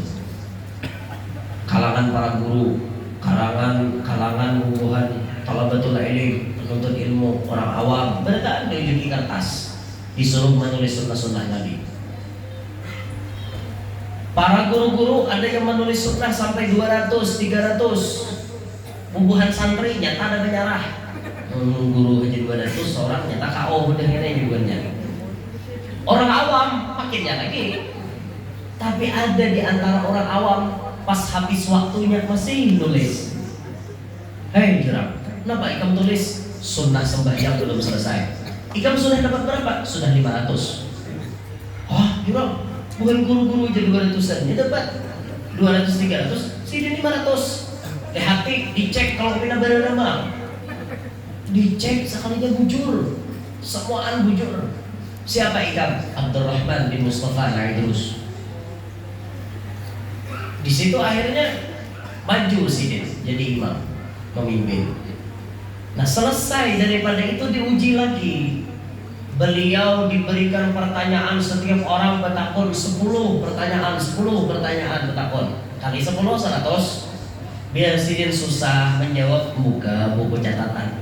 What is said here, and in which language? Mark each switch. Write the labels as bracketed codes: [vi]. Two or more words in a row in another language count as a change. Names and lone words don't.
[bjn] Kalangan para guru, kalangan wuhan, [ar] طلبة العلم, [bjn] penuntut ilmu, orang awam, mereka memiliki kertas, disuruh menulis sunnah-sunnah Nabi. Para guru-guru ada yang menulis sunnah sampai 200, 300. Bubuhan santri nyata ada menyerah. Guru aja 200 orang nyata KO udah ini bukannya. Orang awam makinnya lagi. Tapi ada di antara orang awam pas habis waktunya masih nulis. Hei jeram, kenapa ikam tulis sunnah sembahyang belum selesai? Ikam sudah dapat berapa? Sudah 500. Oh jeram, bukan guru-guru aja 200-an, dia dapat 200, 300, sini 500. Hati dicek kalau pina berenang, dicek sekalinya bujur, semuaan bujur. Siapa ikam? Abdurrahman bin Mustafa Al-Idrus. Di situ akhirnya maju Sidin jadi imam, memimpin. Nah selesai daripada itu diuji lagi. Beliau diberikan pertanyaan, setiap orang bertakun 10 pertanyaan, 10 pertanyaan bertakun. Kali 10 100. Biar Sidin susah menjawab, buka buku catatan.